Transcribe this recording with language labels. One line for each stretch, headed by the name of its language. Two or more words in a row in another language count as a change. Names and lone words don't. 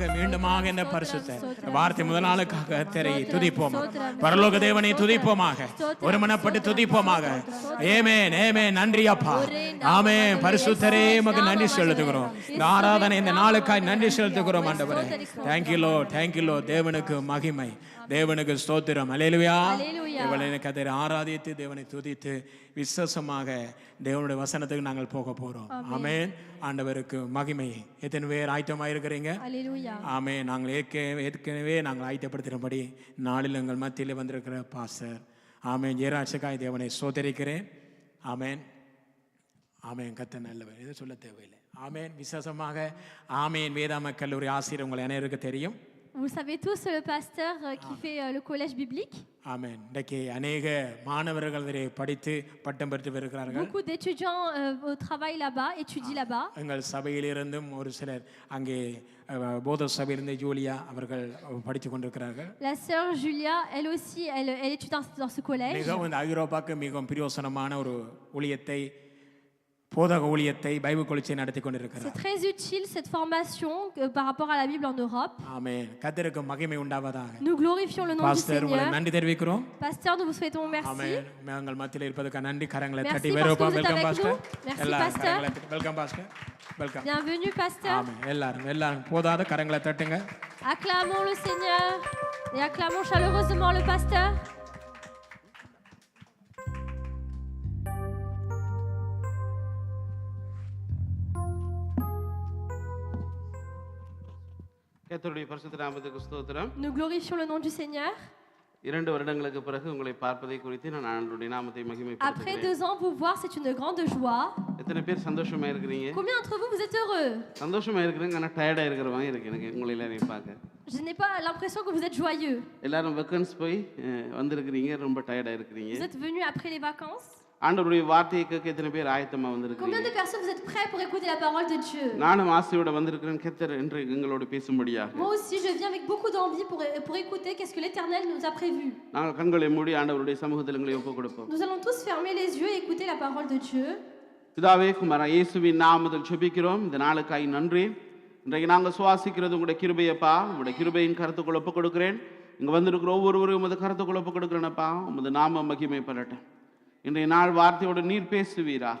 Tamil: மீண்டுமாக இந்த பரிசுத்த வார்த்தை முதல் நாளுக்காக கர்த்தரை துதிப்போம். பரலோக தேவனை துதிப்போமாக. ஒருமனப்பட்டு துதிப்போமாக. ஆமென் ஆமென். நன்றி அப்பா. ஆமென். பரிசுத்தரே உமக்கு நன்றி செலுத்துகிறோம். இந்த ஆராதனை இந்த நாளுக்காய் நன்றி செலுத்துகிறோம் ஆண்டவரே.
English: Thank you Lord. Thank you Lord.
Tamil: தேவனுக்கு மகிமை. தேவனுக்கு ஸ்தோத்திரம். அல்லேலூயா. தேவனை கர்த்தரை ஆராதித்து தேவனை துதித்து விசேஷமாக தேவனுடைய வசனத்துக்கு நாங்கள் போக போறோம். ஆமென். ஆண்டவருக்கு மகிமை. எத்தனை பேர் ஆயத்தமாக இருக்கிறீங்க? ஆமென். நாங்கள் ஏற்கனவே நாங்கள் ஆயத்தப்படுத்துகிறபடி நாளில் எங்கள் மத்தியில் வந்திருக்கிற பாஸ்டர் ஆமென் ஜெயராஜகாய் தேவனை ஸ்தோத்தரிக்கிறேன். ஆமென் ஆமென். கர்த்தர் நல்லவர், இது சொல்ல தேவையில்லை. ஆமென். விசேஷமாக ஆமென் வேதாம கல்லூரி ஆசிரியர் உங்களை அனைவருக்கு தெரியும்.
French: Vous savez tous le pasteur qui fait le collège biblique.
Tamil: ஆமென். இன்றைக்கு அநேக மாணவர்கள் இதை படித்து பட்டம் பெற்று வருகிறார்கள்.
French: Beaucoup d'étudiants travaillent là-bas, étudient là-bas.
Tamil: எங்கள் சபையிலிருந்தும் ஒரு சிலர் அங்கே போத சபையிலிருந்து ஜூலியா அவர்கள் படித்து கொண்டிருக்கிறார்கள்.
French: La sœur Julia, elle aussi, elle étudie dans ce collège.
Tamil: மிகவும் இந்த ஐரோப்பாக்கு மிகவும் பிரயோசனமான ஒரு ஊழியத்தை போதக ஊழியத்தை பைபிள் காலேஜை நடத்தி கொண்டிருக்கிறார்.
French: C'est très utile cette formation par rapport à la Bible en Europe.
Tamil: ஆமென். கர்த்தருக்கு மகிமை உண்டாவதாக.
French: Nous glorifions le nom du
Tamil: பாஸ்டர் உங்களை
French: Seigneur.
Tamil: நன்றி தெரிவிக்கிறோம்.
French: Pasteur, nous vous souhaitons merci.
Tamil: ஆமென். நாங்கள் மத்தியில் இருப்பதற்கு நன்றி. கரங்களை
French: Merci
Tamil: தட்டி
French: parce que
Tamil: வெல்கம்
French: vous êtes
Tamil: வெல்கம்
French: avec
Tamil: பாஸ்டர்.
French: nous. Merci,
Tamil: எல்லாரும்
French: pasteur.
Tamil: கரங்களை தட்டி
English: welcome pastor.
Tamil: வெல்கம்.
French: Bienvenue pasteur.
Tamil: ஆமென். எல்லாரும் போதாத கரங்களை தட்டுங்க.
French: Acclamons le Seigneur et acclamons chaleureusement le pasteur.
Tamil: கர்த்தருடைய பரிசுத்த நாமத்துக்கு ஸ்தோத்திரம்.
French: Nous glorifions le nom du Seigneur.
Tamil: 2 வருடங்களுக்கு பிறகு உங்களை பார்ப்பதை குறித்து நான் ஆண்டவருடைய நாமத்தை
French: Après
Tamil: மகிமைப்படுத்துகிறேன்.
French: 2 ans, vous voir, c'est une grande joie.
Tamil: எத்தனை பேர் சந்தோஷமா இருக்கிறீங்க?
French: Combien d'entre vous, vous êtes heureux?
Tamil: சந்தோஷமா இருக்கிறீங்க, ஆனா டயர்டா இருக்கிறவங்க இருக்கு எனக்கு உங்களை எல்லாரையும் பார்க்க.
French: Je n'ai pas l'impression que vous êtes joyeux.
Tamil: எல்லாரும் வெக்கன்ஸ் போய் வந்திருக்கிறீங்க, ரொம்ப டயர்டாக இருக்கிறீங்க.
French: Vous êtes venus après les vacances.
Tamil: ஆண்டவருடைய வார்த்தையை கேட்க எத்தனை பேர் ஆயத்தமாக
French: Combien
Tamil: வந்திருக்கிறீங்க?
French: de personnes vous êtes prêts pour écouter la parole de Dieu?
Tamil: நானும் ஆசையோட வந்திருக்கிறேன் கர்த்தர் என்று எங்களோடு பேசும்படியாக.
French: Moi aussi, je viens avec beaucoup d'envie pour écouter qu'est-ce que l'Éternel nous a prévu.
Tamil: நாங்கள் கண்களை மூடி ஆண்டவருடைய சமூகத்தில் எங்களை ஒப்புக் கொடுப்போம்.
French: Nous allons tous fermer les yeux et écouter la parole de Dieu.
Tamil: பிதாவே குமாரா இயேசுவின் நாமத்தில் ஜெபிக்கிறோம். இந்த நாளுக்காய் நன்றி. இன்றைக்கு நாங்கள் சுவாசிக்கிறது உங்களுடைய கிருபையப்பா. உங்களுடைய கிருபையின் கருத்துக்குள் ஒப்புக் கொடுக்கிறேன். இங்கே வந்திருக்கிற ஒவ்வொருவரும் உமது கருத்துக்குள் ஒப்புக் கொடுக்கிறேனப்பா. உமது நாம மகிமைப்படட்டும். இன்றைய நாள் வார்த்தையோடு நீர் பேசுவீராக.